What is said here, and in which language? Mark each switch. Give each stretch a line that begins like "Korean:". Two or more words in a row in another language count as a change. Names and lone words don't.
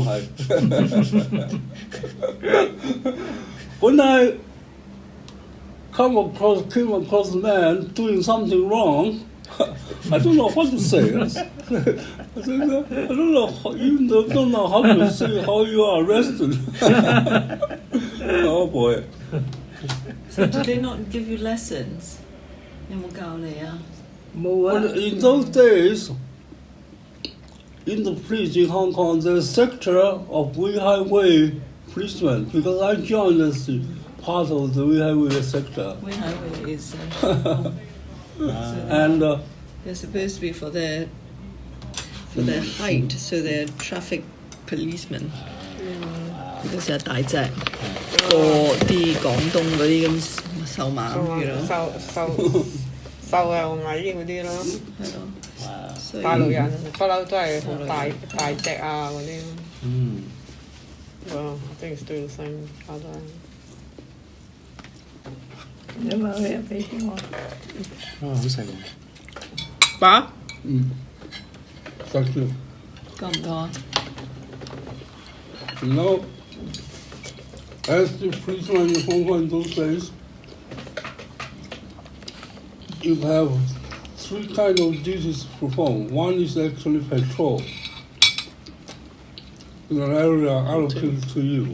English: When I came across a man doing something wrong, I don't know what to say. I don't know how to say how you are arrested. Oh boy. So do they not give you lessons?
Cantonese: 有冇教你啊？冇啊
English: But in those days, in the police in Hong Kong, there's a sector of Weihai Wei policemen, because I joined as part of the Weihai Wei sector. Weihai Wei is Shandong. And They're supposed to be for their height, so they're traffic policemen.
Cantonese: 嗰時係大隻，過啲廣東嗰啲咁瘦猛嘅咯，瘦又矮嗰啲咯，係咯。所以大陸人不嬲都係好大隻啊嗰啲。
English: Well, I think it's still the same color.
Cantonese: 你問佢入俾錢我。好食喎。飽？
English: thank you.
Cantonese: 夠唔夠啊？
English: Now, as the policeman in Hong Kong in those days, you have 3 kinds of duties to perform. One is actually patrol in an area allocated to you.